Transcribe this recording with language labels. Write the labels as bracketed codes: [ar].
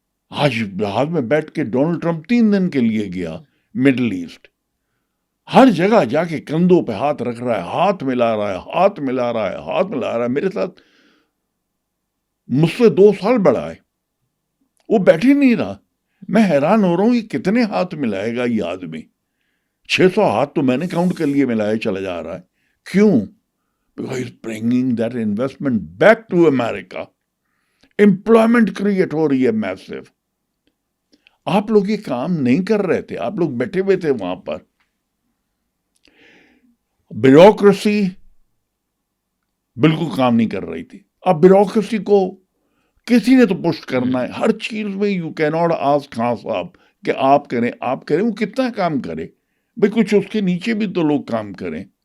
[ur] آج بہار میں بیٹھ کے ڈونلڈ ٹرمپ 3 دن کے لیے گیا مڈل ایسٹ، ہر جگہ جا کے کندھوں پہ ہاتھ رکھ رہا ہے، ہاتھ ملا رہا ہے، ہاتھ ملا رہا ہے، ہاتھ ملا رہا ہے. میرے ساتھ مجھ سے 2 سال بڑا ہے، وہ بیٹھ ہی نہیں رہا. میں حیران ہو رہا ہوں یہ کتنے ہاتھ ملائے گا یہ آدمی. 600 ہاتھ تو میں نے کاؤنٹ کر لیے ملائے چلا جا رہا ہے. کیوں؟ [en] Because he's bringing that investment back to America. Employment create [ur] ہو رہی ہے massive. آپ لوگ یہ کام نہیں کر رہے تھے، آپ لوگ بیٹھے ہوئے تھے وہاں پر. بیوروکریسی بالکل کام نہیں کر رہی تھی. اب بیوروکریسی کو کسی نے تو پش کرنا ہے. ہر چیز میں [en] you can not ask [ur] خان صاحب کہ آپ کریں. وہ کتنا کام کرے بھئی؟ کچھ اس کے نیچے بھی تو لوگ کام کریں.